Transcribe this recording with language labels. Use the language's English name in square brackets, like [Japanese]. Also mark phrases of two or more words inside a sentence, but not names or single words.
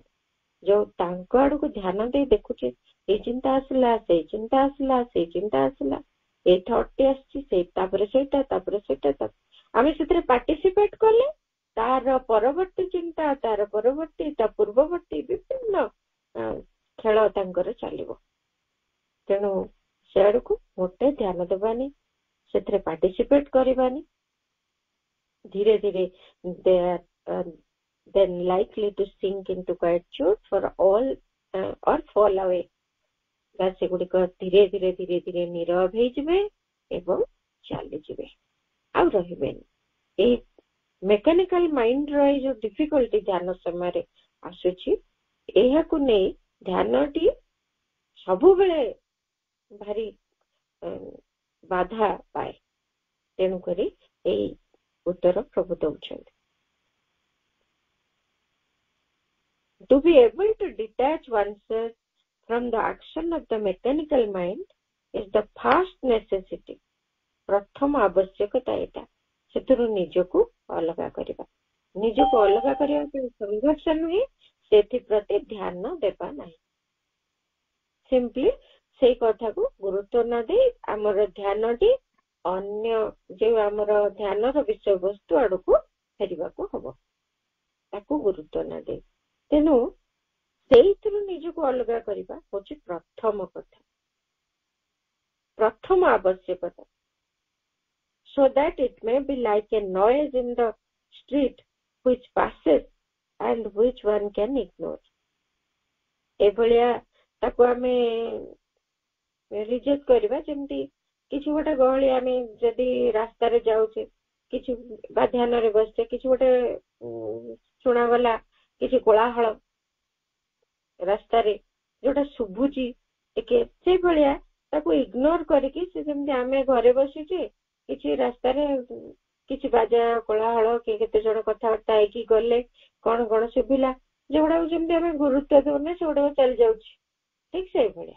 [Odia] ଯୋଉ ତାଙ୍କ ଆଡକୁ ଧ୍ୟାନ ଦେଇ ଦେଖୁଛେ, ଏଇ ଚିନ୍ତା ଆସିଲା, ସେଇ ଚିନ୍ତା ଆସିଲା, ସେଇ ଚିନ୍ତା ଆସିଲା, ଏଇ ଥଟ୍ଟି ଆସିଛି, ତାପରେ ସେଇଟା ଆମେ ସେଥିରେ ପାର୍ଟିସିପେଟ କଲେ ତାର ପରବର୍ତ୍ତୀ ଚିନ୍ତା, ତାର ପରବର୍ତ୍ତୀ, ତା ପୂର୍ବବର୍ତ୍ତୀ ବିଭିନ୍ନ ଖେଳ ତାଙ୍କର ଚାଲିବ। ତେଣୁ ସେଆଡକୁ ମୋଟେ ଧ୍ୟାନ ଦେବାନି, ସେଥିରେ ପାର୍ଟିସିପେଟ କରିବାନି। ଧୀରେ ଧୀରେ [English] then likely to sink into quietude for all or fall away. [Odia] ସେଗୁଡିକ ଧୀରେ ଧୀରେ ଧୀରେ ଧୀରେ ନୀରବ ହେଇଯିବେ ଏବଂ ଚାଲିଯିବେ, ଆଉ ରହିବେନି। ଏଇ [English] mechanical mind [Odia] ଏଇ ଯୋଉ ଡିଫିକଲ୍ଟି ଧ୍ୟାନ ସମୟରେ ଆସୁଛି, ଏହାକୁ ନେଇ ଧ୍ୟାନଟି ସବୁବେଳେ ଭାରି ବାଧା ପାଏ। ତେଣୁକରି ଏଇ ଉତ୍ତର ପ୍ରଭୁ ଦଉଛନ୍ତି। [English] To be able to detach oneself from the action of the mechanical mind is the first necessity. [Odia] ପ୍ରଥମ ଆବଶ୍ୟକତା ଏଇଟା, ସେଥିରୁ ନିଜକୁ ଅଲଗା କରିବା। ନିଜକୁ ଅଲଗା କରିବା ପାଇଁ ସଂଘର୍ଷ ନୁହେଁ, ସେଥିପ୍ରତି ଧ୍ୟାନ ଦେବା ନାହିଁ। ସିମ୍ପଲି ସେଇ କଥାକୁ ଗୁରୁତ୍ୱ ନ ଦେଇ ଆମର ଧ୍ୟାନଟି ଅନ୍ୟ ଯୋଉ ଆମର ଧ୍ୟାନର ବିଷୟବସ୍ତୁ ଆଡକୁ ଫେରିବାକୁ ହବ, ତାକୁ ଗୁରୁତ୍ୱ ନ ଦେଇ। ତେଣୁ ସେଇଥିରୁ ନିଜକୁ ଅଲଗା କରିବା ହଉଛି ପ୍ରଥମ କଥା, ପ୍ରଥମ ଆବଶ୍ୟକତା। [English] So that it may be like a noise in the street which passes and which one can ignore. [Odia] ଏଭଳିଆ ତାକୁ ଆମେ ରିଜେକ୍ଟ କରିବା, ଯେମିତି କିଛି ଗୋଟେ ଗହଳି, ଆମେ ଯଦି ରାସ୍ତାରେ ଯାଉଛେ କିଛି ବା ଧ୍ୟାନରେ ବସିଛେ, କିଛି ଗୋଟେ ଶୁଣାଗଲା କିଛି କୋଳାହଳ ରାସ୍ତାରେ ଯୋଉଟା ଶୁଭୁଛି ଟିକେ, ସେଇଭଳିଆ ତାକୁ ଇଗ୍ନୋର କରିକି, ସେ ଯେମିତି ଆମେ ଘରେ ବସିଛେ କିଛି ରାସ୍ତାରେ କିଛି ବାଜା କୋଳାହଳ କି କେତେ ଜଣ କଥାବାର୍ତ୍ତା ହେଇକି ଗଲେ କଣ କଣ ଶୁଭିଲା, ଯୋଉଗୁଡାକୁ ଯେମିତି ଆମେ ଗୁରୁତ୍ୱ ଦଉନେ ସେଗୁଡାକ ଚାଲି ଯାଉଛି, ଠିକ ସେଇଭଳିଆ।